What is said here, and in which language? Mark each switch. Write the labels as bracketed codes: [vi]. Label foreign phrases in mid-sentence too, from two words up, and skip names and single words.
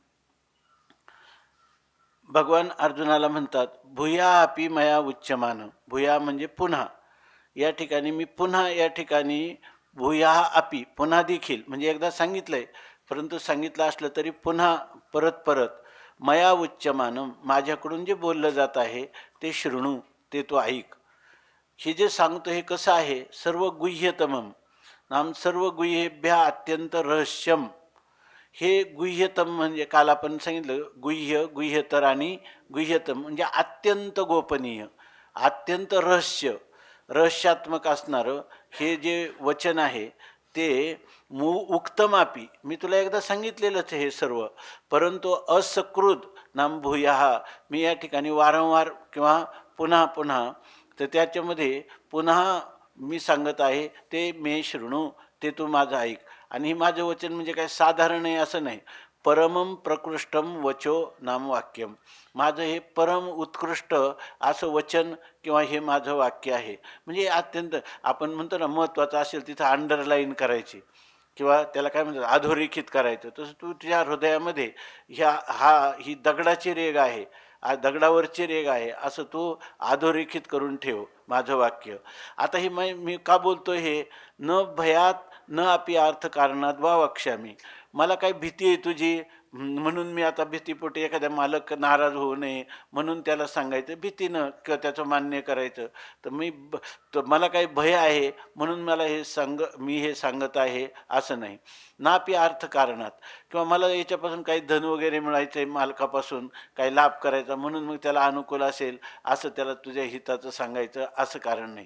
[mr] भगवान अर्जुनाला म्हणतात, [sa] भूया अपि मया उच्यमान। [mr] भूया म्हणजे पुन्हा, या ठिकाणी मी पुन्हा या ठिकाणी [sa] भूया अपि [mr] पुन्हा देखील म्हणजे एकदा सांगितलंय परंतु सांगितलं असलं तरी पुन्हा परत परत [sa] मया उच्यमानम [mr] माझ्याकडून जे बोललं जात आहे ते शृणू ते तो ऐक। हे जे सांगतो हे कसं आहे, [sa] सर्व गुह्यतमम नाम सर्व गुह्येभ्य अत्यंत रहस्यम। [mr] हे गुह्यतम म्हणजे काल आपण सांगितलं गुह्य गुह्यतर आणि गुह्यतम म्हणजे अत्यंत गोपनीय अत्यंत रहस्यात्मक असणारं हे जे वचन आहे ते उक्तमापी मी तुला एकदा सांगितलेलंच हे सर्व, परंतु [sa] असकृत नाम भूयः [mr] मी या ठिकाणी वारंवार किंवा पुन्हा पुन्हा तर त्याच्यामध्ये पुन्हा मी सांगत आहे ते [sa] मे शृणू [mr] ते तू माझं ऐक। आणि हे माझं वचन म्हणजे काय साधारण आहे असं नाही, [sa] परमं प्रकृष्टम वचो नाम वाक्यम [mr] माझं हे परम उत्कृष्ट असं वचन किंवा हे माझं वाक्य आहे। म्हणजे अत्यंत आपण म्हणतो ना महत्त्वाचं असेल तिथं अंडरलाईन करायची किंवा त्याला काय म्हणतात अधोरेखित करायचं, तसं तू तुझ्या हृदयामध्ये ही दगडाची रेग आहे दगडावरची रेग आहे असं तू अधोरेखित करून ठेव माझं वाक्य। आता हे मी का बोलतो हे, [sa] न भयात न अपि अर्थ कारणाद्वा वक्ष्यामी [mr] मला काय भीती आहे तुझी म्हणून मी आता भीतीपोटी एखाद्या मालक नाराज होऊ नये म्हणून त्याला सांगायचं भीतीनं किंवा त्याचं मान्य करायचं. तर मला काही भय आहे म्हणून मी हे सांगत आहे असं नाही. [sa] नापी अर्थकारणात [mr] किंवा मला याच्यापासून काही धन वगैरे मिळायचं आहे मालकापासून काही लाभ करायचा म्हणून मग त्याला अनुकूल असेल असं त्याला तुझ्या हिताचं सांगायचं असं कारण नाही.